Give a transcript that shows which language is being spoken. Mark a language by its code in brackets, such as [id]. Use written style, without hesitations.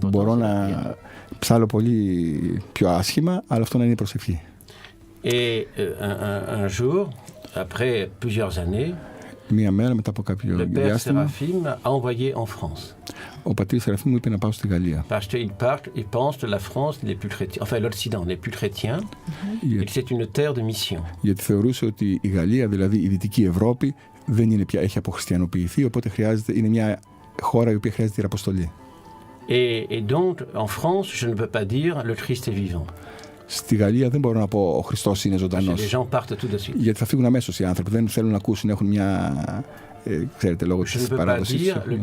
[el] Μπορώ να ψάλω πολύ πιο άσχημα, αλλά αυτό να είναι προσευχή. [fr] Et un jour, après plusieurs années, [el] μία μέρα μετά από κάποιο διάστημα, [fr] a envoyé en France. [el] Ο πατήρ Σεραφείμ μου είπε να πάω στη Γαλλία. [fr] Parce qu'il pense que la France n'est plus chrétien, enfin l'Occident n'est plus chrétien, et que c'est une terre de mission. [el] Γιατί θεωρούσε ότι η Γαλλία, δηλαδή η Δυτική Ευρώπη, δεν είναι πια, έχει αποχριστιανοποιηθεί, οπότε είναι μια χώρα η οποία χρειάζεται ιεραποστολή. [fr] Et donc en France, je ne peux pas dire le Christ est vivant. [el] Στη Γαλλία δεν μπορώ να πω ο Χριστός είναι ζωντανός. Γιατί θα φύγουν αμέσως οι άνθρωποι, δεν θέλουν να ακούσουν, έχουν μια, ξέρετε, λόγω της παράδοσης.